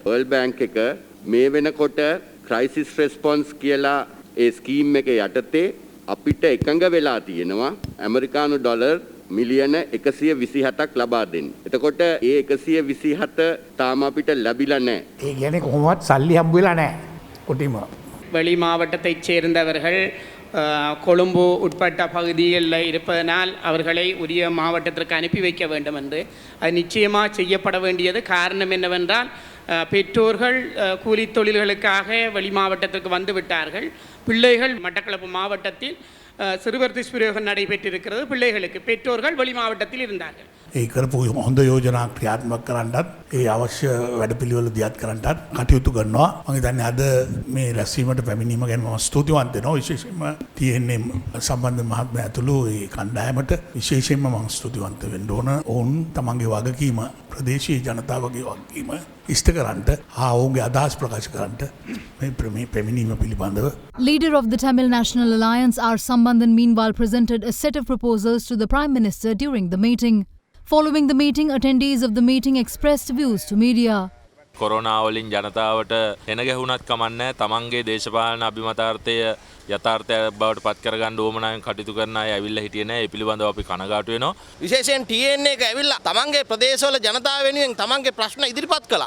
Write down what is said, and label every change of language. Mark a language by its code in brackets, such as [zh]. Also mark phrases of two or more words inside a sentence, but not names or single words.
[si] වර්ල්ඩ් බැංක් එක මේ වෙනකොට [en] crisis response [si] කියලා ඒ ස්කීම් එකේ යටතේ අපිට එකඟ වෙලා තියෙනවා ඇමරිකානු ඩොලර් මිලියන 127ක් ලබා දෙන්න. එතකොට ඒ 127 තාම අපිට ලැබිලා නැහැ. ඒ කියන්නේ කොහොමවත් සල්ලි හම්බ වෙලා නැහැ. කොටිම. [ta] வெளி மாவட்டத்தைச் சேர்ந்தவர்கள் கொழும்பு உட்பட்ட பகுதிகளில் இருப்பதனால் அவர்களை உரிய மாவட்டத்திற்கு அனுப்பி வைக்க வேண்டும் என்று அது நிச்சயமாக செய்யப்பட வேண்டியது. காரணம் என்னவென்றால் பெற்றோர்கள் கூலி தொழில்களுக்காக வெளி மாவட்டத்திற்கு வந்து விட்டார்கள். பிள்ளைகள் மட்டக்களப்பு மாவட்டத்தில் சிறுவர் துஷ்பிரயோகம் நடைபெற்றிருக்கிறது. பிள்ளைகளுக்கு பெற்றோர்கள் வெளி மாவட்டத்தில் இருந்தார்கள். [si] ඒ කරපු හොඳ යෝජනා ක්‍රියාත්මක කරන්නත් ඒ අවශ්‍ය වැඩපිළිවෙල දියත් කරන්නත් කටයුතු කරනවා. මම හිතන්නේ අද මේ රැස්වීමට පැමිණීම ගැන මම ස්තුතිවන්ත වෙනවා. විශේෂයෙන්ම තියෙන්නේ සම්බන්ධ මහත්මයා ඇතුළු ඒ කණ්ඩායමට විශේෂයෙන්ම මම ස්තුතිවන්ත වෙන්න ඕන. ඔවුන් තමන්ගේ වගකීම ප්‍රදේශීය ජනතාවගේ වගකීම ඉෂ්ට කරන්නට ඔවුන්ගේ අදහස් ප්‍රකාශ කරන්නට මේ පැමිණීම පිළිබඳව. [en] Leader of the Tamil National Alliance R. Sambandhan meanwhile presented a set of proposals to the Prime Minister during the meeting. Following the meeting, attendees of the meeting expressed views to media. [si] කොරෝනා වලින් ජනතාවට එන ගැහුණත් කමන්නේ තමන්ගේ දේශපාලන අභිමතාර්ථය යථාර්ථය බවට පත් කරගන්න ඕමනාවෙන් කටයුතු කරන අය ඇවිල්ලා හිටියේ නැහැ. ඒ පිළිබඳව අපි කනගාටු වෙනවා. විශේෂයෙන් TN එක ඇවිල්ලා තමන්ගේ ප්‍රදේශවල ජනතාව වෙනුවෙන් තමන්ගේ ප්‍රශ්න ඉදිරිපත් කළා.